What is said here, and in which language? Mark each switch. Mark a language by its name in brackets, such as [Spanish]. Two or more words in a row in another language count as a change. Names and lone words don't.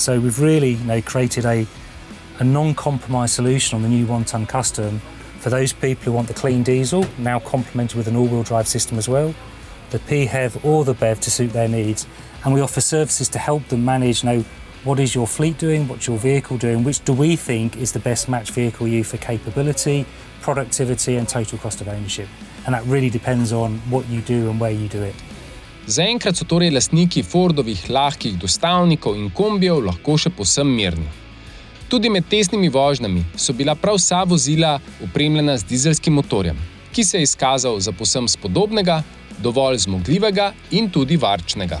[English] So we've really created a non-compromise solution on the new 1-ton custom for those people who want the clean diesel, now complemented with an all-wheel drive system as well, the PHEV or the BEV to suit their needs. And we offer services to help them manage, what is your fleet doing, what's your vehicle doing, which do we think is the best match vehicle you for capability, productivity and total cost of ownership. And that really depends on what you do and where you do it. [Slovenian] Zaenkrat so torej lastniki Fordovih lahkih dostavnikov in kombijev lahko še povsem mirni. Tudi med testnimi vožnjami so bila prav vsa vozila opremljena z dizelskim motorjem, ki se je izkazal za povsem spodobnega, dovolj zmogljivega in tudi varčnega.